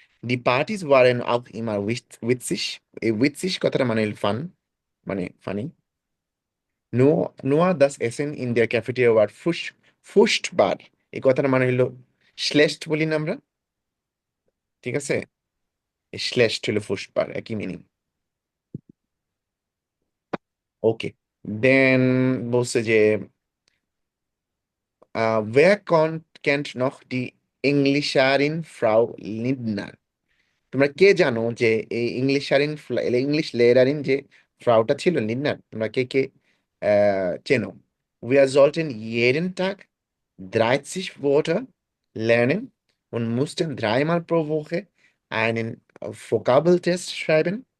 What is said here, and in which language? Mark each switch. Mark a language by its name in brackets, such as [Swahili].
[German] Die Partys waren auch immer witzig. [Bangla] এই witzig কথাটা মানে ফান, মানে funny. [German] Nur das Essen in der Cafeteria war furchtbar. [Bangla] এই কথাটা মানে হলো schlecht বলি না আমরা, ঠিক আছে? schlecht হলো furchtbar, একই মিনিং. ওকে, দেন বলছে যে [German] wer kennt noch die Englischarin Frau Lindner? [Bangla] তোমরা কে জানো যে এই ইংলিশ লেয়ারিন যে ফ্রাউটা ছিল লিন্নার, তোমরা কে কে চেনো? [German] Wir sollten jeden Tag 30 Wörter lernen und mussten dreimal pro Woche einen Vokabeltest schreiben.